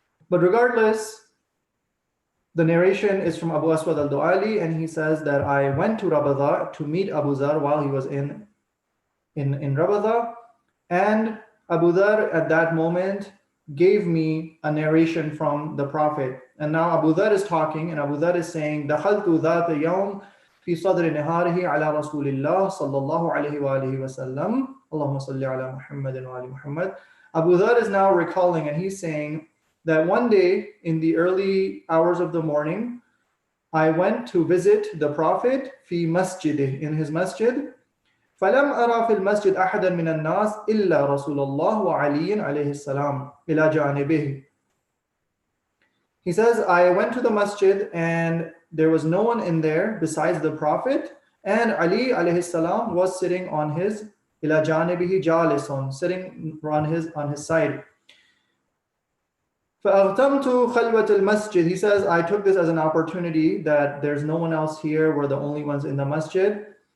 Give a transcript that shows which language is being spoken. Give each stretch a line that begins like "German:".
English: But regardless, the narration is from Abu Aswad al-Du'ali, and he says that I went to Rabadha to meet Abu Dhar while he was in Rabadha, and Abu Dhar at that moment gave me a narration from the Prophet. And now Abu Dhar is talking, and Abu Dhar is saying,
Arabic: دخلت ذات يوم في صدر نهاره على رسول الله صلى الله عليه وآله وسلم اللهم صل على محمد وآل محمد.
English: Abu Dhar is now recalling, and he's saying that one day in the early hours of the morning, I went to visit the Prophet
Arabic: في مسجده,
English: in his masjid.
Arabic: فلم أرى في المسجد أحدا من الناس إلا رسول الله وعلي عليه السلام إلى جانبه.
English: He says, I went to the masjid and there was no one in there besides the Prophet, and Ali alayhi salam was sitting on his
Arabic: ila janibihi jalisun,
English: sitting on his side.
Arabic: فَأَغْتَمْتُ خَلْوَةَ الْمَسْجِدِ.
English: He says, I took this as an opportunity that there's no one else here, we're the only ones in the masjid.